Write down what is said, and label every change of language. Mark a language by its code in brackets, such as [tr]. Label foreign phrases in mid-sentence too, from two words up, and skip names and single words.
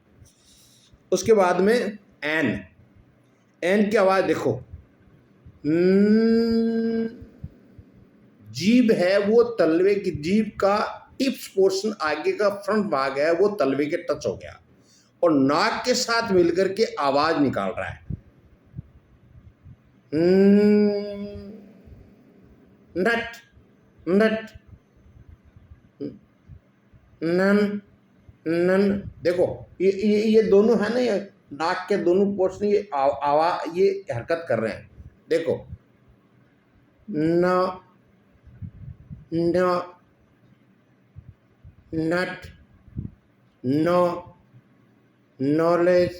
[hi] उसके बाद में एन की आवाज देखो, जीभ है वो तलवे की, जीभ का [en] tips portion [hi] आगे का फ्रंट भाग है वो तलवे के टच हो गया और नाक के साथ मिलकर के आवाज निकाल रहा है। नट, नट, नन, नन। देखो ये दोनों है ना, ये नाक के दोनों पोर्शन ये आवाज ये हरकत कर रहे हैं। देखो न, न, [en] nut, no, knowledge.